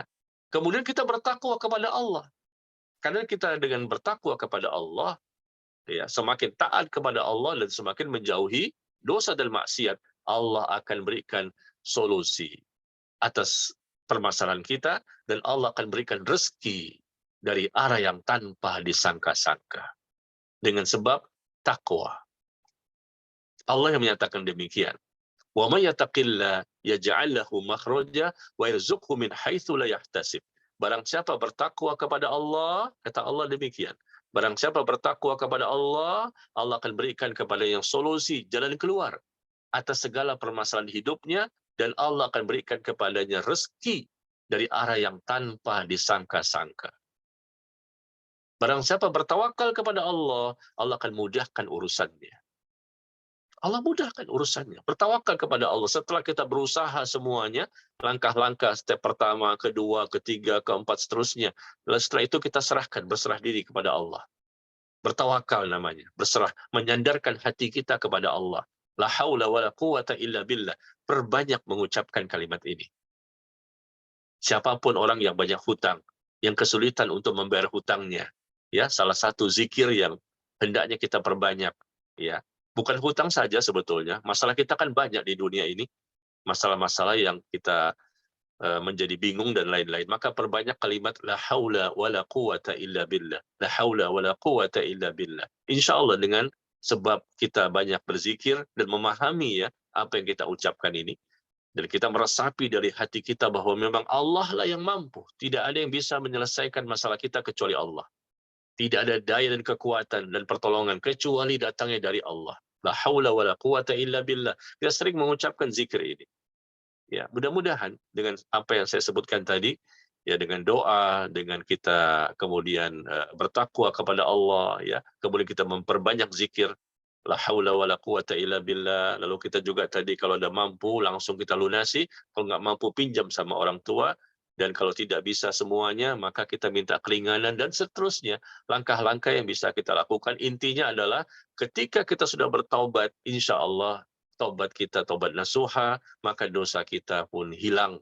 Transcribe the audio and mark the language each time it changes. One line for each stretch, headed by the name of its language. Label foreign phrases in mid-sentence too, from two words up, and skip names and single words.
Indonesian: Kemudian kita bertakwa kepada Allah. Karena kita dengan bertakwa kepada Allah, ya, semakin taat kepada Allah dan semakin menjauhi dosa dan maksiat, Allah akan berikan solusi atas permasalahan kita, dan Allah akan berikan rezeki dari arah yang tanpa disangka-sangka. Dengan sebab takwa. Allah yang menyatakan demikian.
Arabic: ومن يتق الله يجعل له مخرجا ويرزقه من حيث لا يحتسب.
Indonesian: Barang siapa bertakwa kepada Allah, kata Allah demikian. Barang siapa bertakwa kepada Allah, Allah akan berikan kepadanya solusi, jalan keluar atas segala permasalahan hidupnya, dan Allah akan berikan kepadanya rezeki dari arah yang tanpa disangka-sangka. Barang siapa bertawakal kepada Allah, Allah akan mudahkan urusannya. Allah mudahkan urusannya. Bertawakal kepada Allah. Setelah kita berusaha semuanya, langkah-langkah step pertama, kedua, ketiga, keempat, seterusnya. Lalu setelah itu kita serahkan, berserah diri kepada Allah. Bertawakal namanya. Berserah, menyandarkan hati kita kepada Allah.
Arabic: لا حول ولا قوة إلا بالله.
Indonesian: Perbanyak mengucapkan kalimat ini. Siapapun orang yang banyak hutang, yang kesulitan untuk membayar hutangnya, ya, salah satu zikir yang hendaknya kita perbanyak, ya. Bukan hutang saja sebetulnya, masalah kita kan banyak di dunia ini, masalah-masalah yang kita menjadi bingung dan lain-lain. Maka perbanyak kalimat
Arabic: لا حول ولا قوة إلا بالله. لا حول ولا قوة إلا بالله.
Indonesian: Insyaallah dengan sebab kita banyak berzikir dan memahami, ya, apa yang kita ucapkan ini, dan kita meresapi dari hati kita bahwa memang Allah lah yang mampu. Tidak ada yang bisa menyelesaikan masalah kita kecuali Allah. Tidak ada daya dan kekuatan dan pertolongan kecuali datangnya dari Allah.
Arabic: لا حول ولا قوة إلا بالله.
Indonesian: Kita sering mengucapkan zikir ini. Ya, mudah-mudahan dengan apa yang saya sebutkan tadi, ya, dengan doa, dengan kita kemudian bertakwa kepada Allah, ya, kemudian kita memperbanyak zikir
Arabic: لا حول ولا قوة إلا بالله.
Indonesian: Lalu kita juga tadi kalau ada mampu langsung kita lunasi, kalau nggak mampu pinjam sama orang tua. Dan kalau tidak bisa semuanya, maka kita minta keringanan dan seterusnya. Langkah-langkah yang bisa kita lakukan, intinya adalah ketika kita sudah bertaubat,
Arabic: إن شاء الله
Indonesian: taubat kita taubat nasuha, maka dosa kita pun hilang.